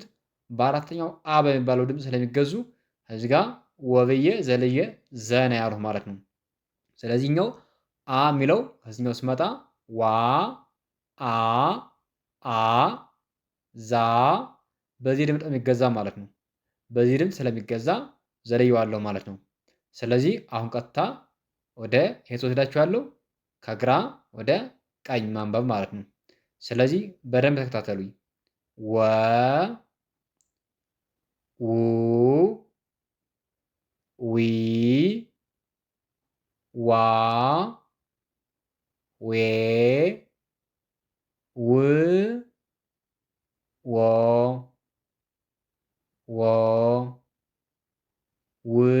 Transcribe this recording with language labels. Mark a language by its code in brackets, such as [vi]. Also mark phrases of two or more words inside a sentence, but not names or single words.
[am] በአራተኛው አ በሚባለው ድምፅ ስለሚገዙ እዚህ ጋር ወብዬ ዘልዬ ዘና ያልሁ ማለት ነው። ስለዚህኛው አ የሚለው ከዚህኛው ስመጣ ዋ አ አ ዛ በዚህ ድምፅ የሚገዛ ማለት ነው። በዚህ ድምፅ ስለሚገዛ ዘልየዋለሁ ማለት ነው። ስለዚህ አሁን ቀጥታ ወደ የት ወስዳችኋለሁ? ከግራ ወደ ቀኝ ማንበብ ማለት ነው። ስለዚህ በደንብ ተከታተሉኝ። ወ ው ዊ ዋ ዌ ው ዎ ወ ው